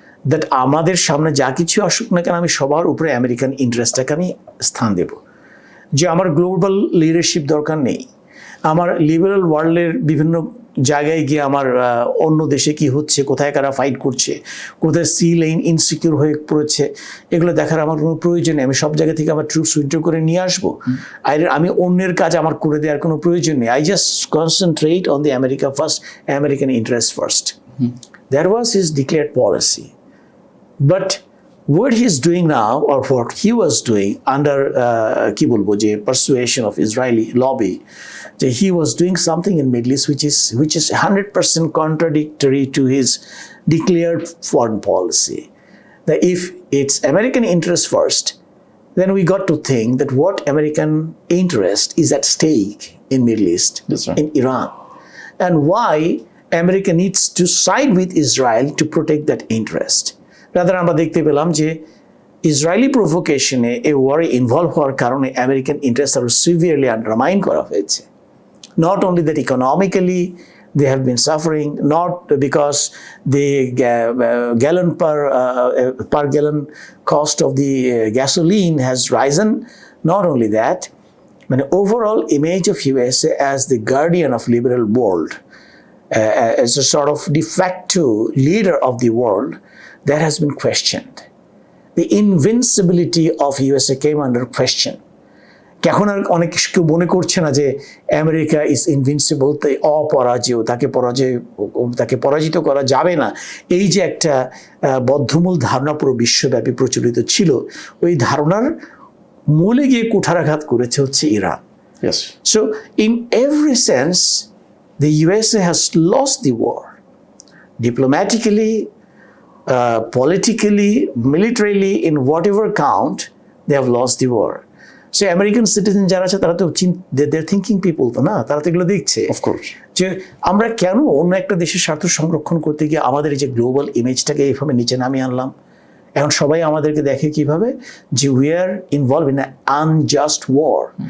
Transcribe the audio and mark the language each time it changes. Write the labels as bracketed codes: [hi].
[bn] That আমাদের সামনে যা কিছু আসুক না কেন আমি সবার উপরে আমেরিকান ইন্টারেস্টটাকে আমি স্থান দেব, যে আমার গ্লোবাল লিডারশিপ দরকার নেই, আমার লিবারাল ওয়ার্ল্ডের বিভিন্ন জায়গায় গিয়ে আমার অন্য দেশে কি হচ্ছে, কোথায় কারা ফাইট করছে, কোথায় সি লাইন ইনসিকিউর হয়ে পড়েছে, এগুলো দেখার আমার কোনো প্রয়োজন নেই। আমি সব জায়গা থেকে আমার ট্রুপস উইথড্র করে নিয়ে আসবো, আমি অন্যের কাজ আমার করে দেওয়ার কোনো প্রয়োজন নেই। [en] I just concentrate on the America first, American interest first. That was his declared policy. But what he's doing now, or what he was doing under [bn] কি বলবো যে [en] persuasion of Israeli lobby, that he was doing something in Middle East which is 100% contradictory to his declared foreign policy. That if it's American interest first, then we got to think that what American interest is at stake in Middle East, in Iran, and why America needs to side with Israel to protect that interest. [bn] Rather আমরা দেখতে পেলাম যে Israeli প্রভোকেশনে এই ওয়ারে involve হওয়ার কারণে American interest আরও severely undermine করা হয়েছে। [en] Not only that economically they have been suffering, not because the gallon per gallon cost of the gasoline has risen. Not only that, but the overall image of USA as the guardian of liberal world, as a sort of de facto leader of the world, that has been questioned. The invincibility of USA came under question. [bn] এখন আর অনেক কেউ মনে করছে না যে [en] America is invincible, [bn] তাই অপরাজেয়, তাকে পরাজিত করা যাবে না। এই যে একটা বদ্ধমূল ধারণা পুরো বিশ্বব্যাপী প্রচলিত ছিল, ওই ধারণার মূলে গিয়ে কুঠারাঘাত করেছে হচ্ছে Iran. [en] So in every sense, the USA has lost the war. Diplomatically, politically, militarily, in whatever count, they have lost the war. So American citizen [bn] যারা আছে তারা তো [en] they're thinking people [bn] তো না, তারা তো এগুলো দেখছে অফকোর্স, যে আমরা কেন অন্য একটা দেশের স্বার্থ সংরক্ষণ করতে গিয়ে আমাদের এই যে গ্লোবাল ইমেজটাকে এইভাবে নিচে নামিয়ে আনলাম। এখন সবাই আমাদেরকে দেখে কিভাবে যে [en] We are involve in unjust war.